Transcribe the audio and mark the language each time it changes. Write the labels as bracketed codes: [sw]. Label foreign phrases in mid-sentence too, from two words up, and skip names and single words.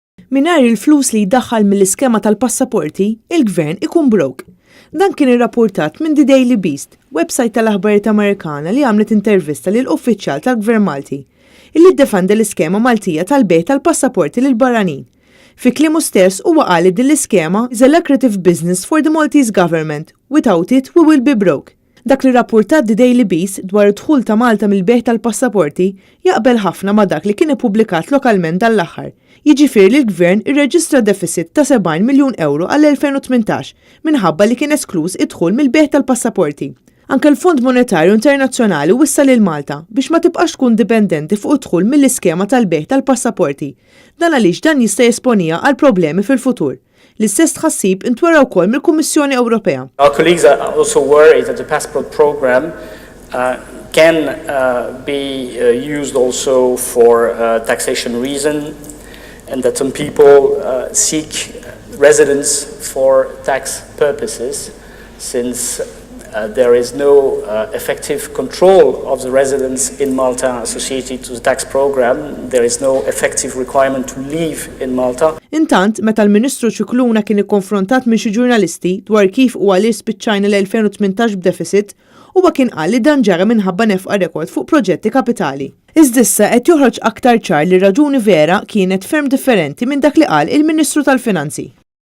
[mt] Mingħajr il-flus li jdaħħal mill-iskema tal-passaporti, il-gvern ikun broke. Dan kien irrapportat minn The Daily Beast, website tal-aħbarijiet Amerikana li għamlet intervista lil uffiċjal tal-Gvern Malti, illi ddefenda l-iskema Maltija tal-bejgħ tal-passaporti lil barranin. Fi kliemu stess huwa qal li din l-iskema [en] is a lucrative business for the Maltese government. Without it, we will be broke. [mt] Dak li rapportat The Daily Beast dwar id-dħul ta' Malta mill-bejgħ tal-passaporti jaqbel ħafna ma' dak li kien ippubblikat lokalment dal-aħħar. Jiġifieri li l-Gvern irreġistra deficit ta' 70 miljun euro għall-2018 minħabba li kien esklus id-dħul mill-bejgħ tal-passaporti. Anke l-Fond Monetarju Internazzjonali wissa lil Malta biex ma tibqax tkun dipendenti fuq id-dħul mill-iskema tal-bejgħ tal-passaporti. Dan għaliex dan jista' jesponija għal problemi fil-futur. L-istess tħassib intwera wkoll mill-Kummissjoni Ewropea. [en] Our colleagues are also worried that the passport program can be used also for taxation reason and that some people seek residence for tax purposes since there is no effective control of the residents in Malta associated to the tax program. There is no effective requirement to live in Malta. [mt] Intant, meta l-Ministru Ċikluna kien ikkonfrontat minn xi ġurnalisti dwar kif huwa li spiċċajna l-2018 b'deficit, huwa kien qal li dan ġara minħabba nefqa rekord fuq proġetti kapitali. Iżdissa qed joħroġ aktar ċar li raġuni vera kienet ferm differenti minn dak li qal il-Ministru tal-Finanzi.